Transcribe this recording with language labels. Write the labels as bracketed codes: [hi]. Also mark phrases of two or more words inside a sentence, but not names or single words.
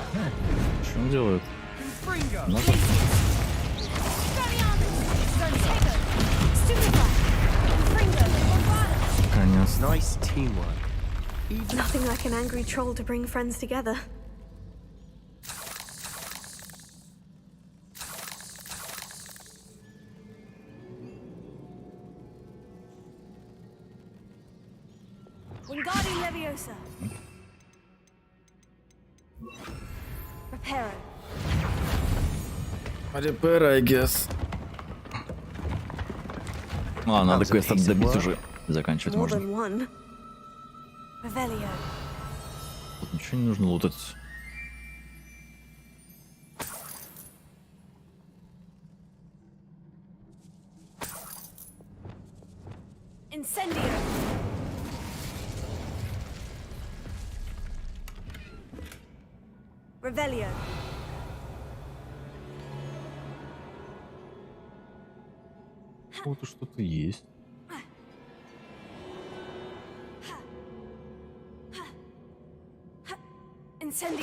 [ru] Что он делает? Конец. [en] Nice teamwork. Nothing like an angry troll to bring friends together. Wingardium Leviosa. Reparo. Repair, I guess. [ru] Ладно, надо квест добить уже. Заканчивать [en] More [ru] можно. [en] than one. Revelio. [ru] Тут ничего не нужно лутать. [en] Incendio. Revelio. [ru] Вот и что-то есть. [en] Incendio.